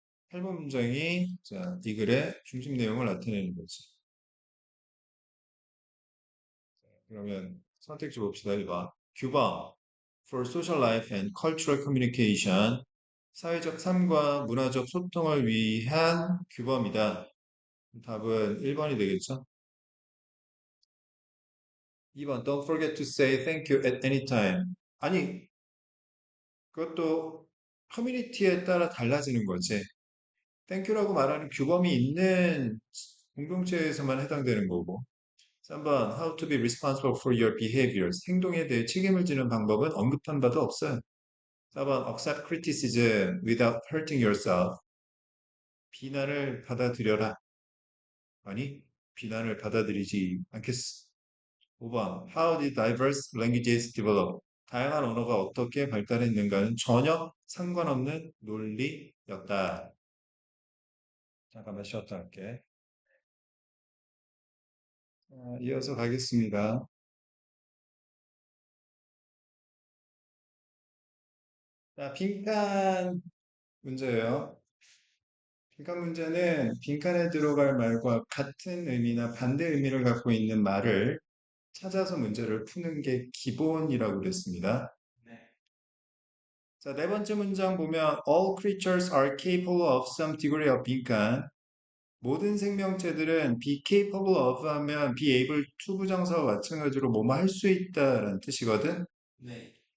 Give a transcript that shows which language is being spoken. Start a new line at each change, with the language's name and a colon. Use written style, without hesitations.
Korean: 8번 문장이 자, 이 글의 중심 내용을 나타내는 거지. 그러면 선택지 봅시다. 1번. 규범.
English: for social life and cultural communication.
Korean: 사회적 삶과 문화적 소통을 위한 규범이다. 답은 1번이 되겠죠?
English: 2번, don't forget to say thank you at any time.
Korean: 아니, 그것도 커뮤니티에 따라 달라지는 거지. 땡큐라고 말하는 규범이 있는 공동체에서만 해당되는 거고.
English: 3번, how to be responsible for your behaviors.
Korean: 행동에 대해 책임을 지는 방법은 언급한 바도 없어요.
English: 4번, accept criticism without hurting yourself.
Korean: 비난을 받아들여라. 아니, 비난을 받아들이지 않겠어.
English: 5번, how did diverse languages develop?
Korean: 다양한 언어가 어떻게 발달했는가는 전혀 상관없는 논리였다. 잠깐만 쉬었다 할게. 이어서 가겠습니다. 자, 빈칸 문제예요. 빈칸 문제는 빈칸에 들어갈 말과 같은 의미나 반대 의미를 갖고 있는 말을 찾아서 문제를 푸는 게 기본이라고 그랬습니다. 자, 네 번째 문장 보면
English: all creatures are capable of some degree of 빈칸.
Korean: 모든 생명체들은 be capable of 하면 be able to 부정사와 마찬가지로 뭐뭐 할 수 있다라는 뜻이거든. 네.